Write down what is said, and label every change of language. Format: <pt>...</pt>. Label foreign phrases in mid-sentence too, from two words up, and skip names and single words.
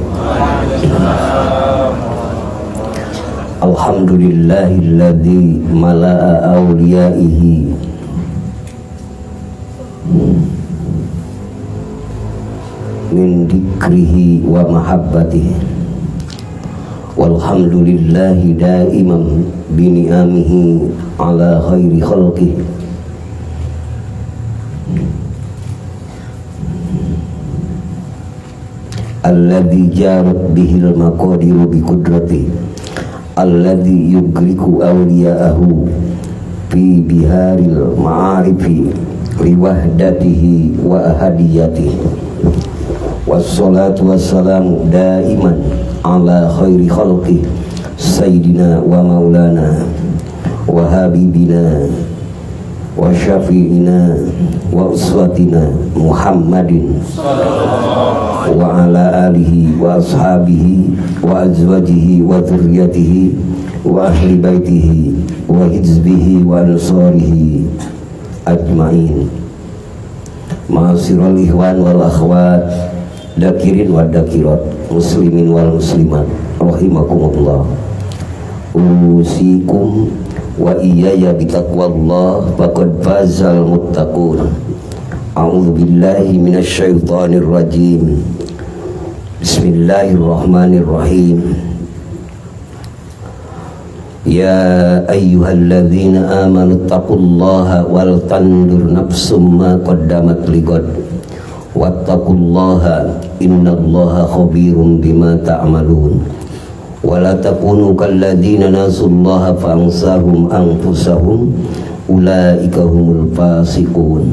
<ar>الحمد لله الذي ملأ أولياءه من ذكره ومحبته، والحمد لله دائما بنعمه على خير خلقه. الذي جرت به المقادير بقدرته، الذي يغرق أولياءه في بحار المعارف لوحدته وأحديته. والصلاة والسلام دائما على خير خلق سيدنا ومولانا وحبيبنا وشفيعنا وأسوتنا محمد وعلى آله وأصحابه وأزواجه وذريته وأهل بيته وحزبه وأنصاره أجمعين. معاشر الإخوان والأخوات، ذاكرين وذاكرات، مسلمين ومسلمات رحمكم الله. أوصيكم وإياي بتقوى الله فقد فاز المتقون. أعوذ بالله من الشيطان الرجيم. Bismillahirrahmanirrahim. يا أيها الذين آمنوا اتقوا الله ولتنظر نفس ما قدمت لغد واتقوا الله إن الله خبير بما تعملون. ولا تكونوا كالذين نسوا الله فأنساهم أنفسهم أولئك هم الفاسقون.</ar>